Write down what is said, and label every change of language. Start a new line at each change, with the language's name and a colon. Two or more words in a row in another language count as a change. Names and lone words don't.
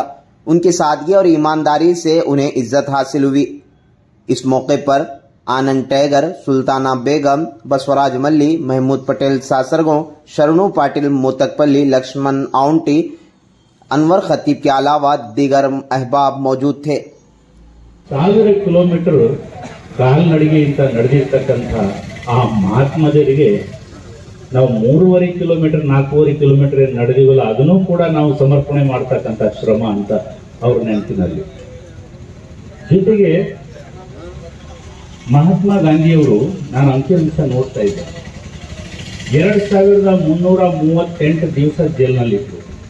Urdu: ان کی سادگی اور ایمانداری سے انہیں عزت حاصل ہوئی. اس موقع پر آنند ٹیگر، سلطانہ بیگم، بسوراج ملی، محمود پٹیل ساسرگوں، شرنو پاٹل موتکپلی، لکشمن آؤنٹی، انور خطیب کے علاوہ دیگر احباب موجود تھے.
Kannada: 1000 ಕಿಲೋಮೀಟರ್ ಕಾಲ್ನಡಿಗೆಯಿಂದ ನಡೆದಿರ್ತಕ್ಕಂಥ ಆ ಮಹಾತ್ಮರಿಗೆ ನಾವು 3.5 ಕಿಲೋಮೀಟರ್ 4.5 ಕಿಲೋಮೀಟರ್ ಏನು ನಡೆದಿವಲ್ಲ, ಅದನ್ನು ಕೂಡ ನಾವು ಸಮರ್ಪಣೆ ಮಾಡ್ತಕ್ಕಂಥ ಶ್ರಮ ಅಂತ ಅವ್ರ ನೆನಪಿನಲ್ಲಿ. ಜೊತೆಗೆ ಮಹಾತ್ಮ ಗಾಂಧಿಯವರು, ನಾನು ಅಂಕಿಅಂಶ ನೋಡ್ತಾ ಇದ್ದೆ, 2338 ದಿವಸ ಜೈಲಿನಲ್ಲಿದ್ದರು.